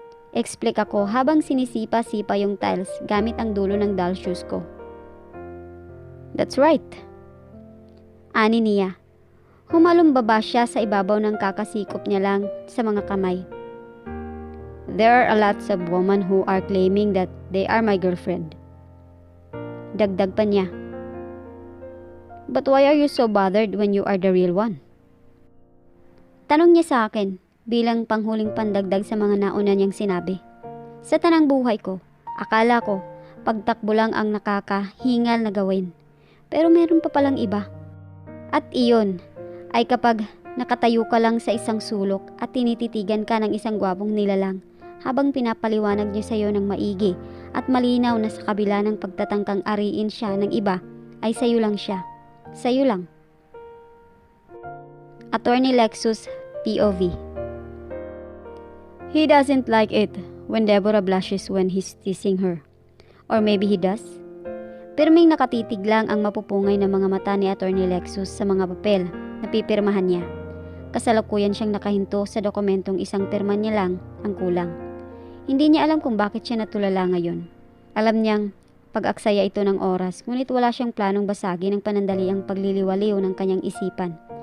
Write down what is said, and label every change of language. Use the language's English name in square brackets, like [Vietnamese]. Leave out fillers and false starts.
[Filipino] Explain ako habang sinisipa-sipa yung tiles gamit ang dulo ng doll shoes ko. [English] That's right. [Filipino] Ani niya. Humalumbaba siya sa ibabaw ng kakasikop niya lang sa mga kamay. [English] There are a lots of women who are claiming that they are my girlfriend. [Filipino] Dagdag pa niya. [English] But why are you so bothered when you are the real one? [Filipino] Tanong niya sa akin bilang panghuling pandagdag sa mga nauna niyang sinabi. Sa tanang buhay ko, akala ko pagtakbo lang ang nakakahingal na gawin. Pero meron pa palang iba. At iyon ay kapag nakatayo ka lang sa isang sulok at tinititigan ka ng isang gwapong nilalang habang pinapaliwanag niya sa iyo ng maigi at malinaw na sa kabila ng pagtatangkang ariin siya ng iba ay sayo lang siya. Sayo lang. Attorney Lexus, POV. [English] He doesn't like it when Deborah blushes when he's teasing her. Or maybe he does. [Filipino] Pirming nakatitig lang ang mapupungay na mga mata ni Attorney Lexus sa mga papel na pipirmahan niya. Kasalukuyan siyang nakahinto sa dokumentong isang pirma niya lang ang kulang. Hindi niya alam kung bakit siya natulala ngayon. Alam niyang pag-aksaya ito ng oras, ngunit wala siyang planong basagin ng panandaliang pagliliwaliw ng kanyang isipan.